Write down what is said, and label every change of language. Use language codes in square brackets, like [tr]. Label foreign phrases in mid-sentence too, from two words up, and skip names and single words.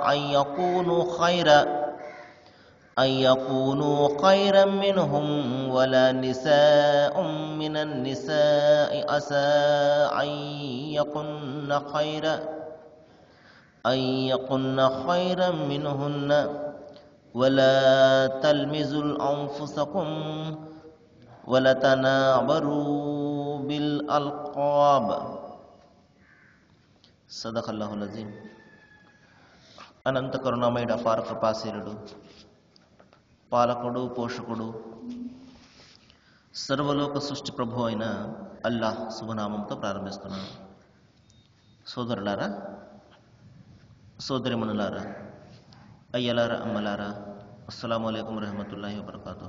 [ar] أن يكونوا خيرا منهم ولا نساء من النساء عسى أن يكن خيرا منهن ولا تلمزوا أنفسكم ولا تنابروا بالألقاب. صدق الله العظيم. [te] అనంత కరుణామయుడు అపార కృపాశీలుడు పాలకుడు పోషకుడు సర్వలోక సృష్టి ప్రభు అయిన అల్లాహ్ శుభనామంతో ప్రారంభిస్తున్నాను. సోదరులారా, సోదరిమణులారా, అయ్యలారా, అమ్మలారా, [ar] السلام عليكم رحمة الله وبركاته.